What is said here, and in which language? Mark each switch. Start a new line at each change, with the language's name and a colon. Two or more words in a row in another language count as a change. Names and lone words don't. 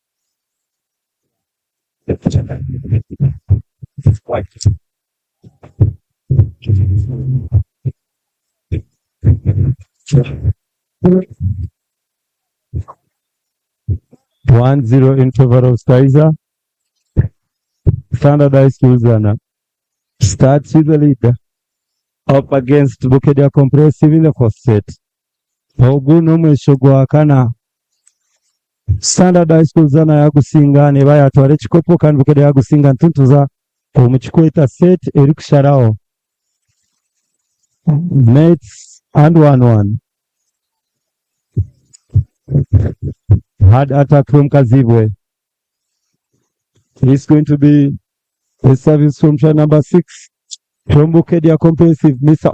English: One zero in favor of Zzana. Standardized Zzana starts with the lead up against Bukeddea Comprehensive in the first set.
Nyankole: Oguno mwesho gwakana Standardized Zzana yagusinga ne bayatwala ekikopo kandi Bukeddea yagusinga ntuntuza omukikweta set eri kusharawo.
English: Mates and 1-1. Hard attack from Kazibwe. It's going to be a service from try number 6 from Bukeddea Comprehensive, Mr.